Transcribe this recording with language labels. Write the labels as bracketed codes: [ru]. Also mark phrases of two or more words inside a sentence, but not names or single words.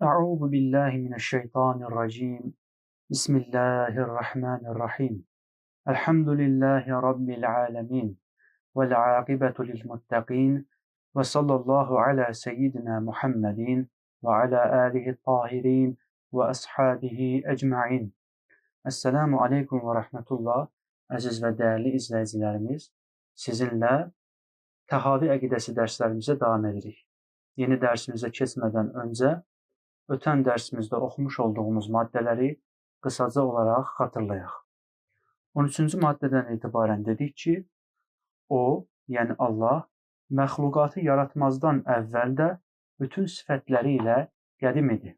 [ar] أعوذ بالله من الشيطان الرجيم. بسم الله الرحمن الرحيم. الحمد لله رب العالمين. والعاقبة للمتقين. وصلى الله على سيدنا محمد وعلى آله الطاهرين وأصحابه أجمعين. السلام عليكم ورحمة الله. [az] Əziz və dəyərli izləyicilərimiz, sizinlə Təhavi əqidəsi dərslərimizə davam edirik. Yeni dərsimizə keçmədən öncə ötən dərsimizdə oxumuş olduğumuz maddələri qısaca olaraq xatırlayaq. 13-cü maddədən etibarən dedik ki, o, yəni Allah, məxluqatı yaratmazdan əvvəl də bütün sifətləri ilə qədim idi.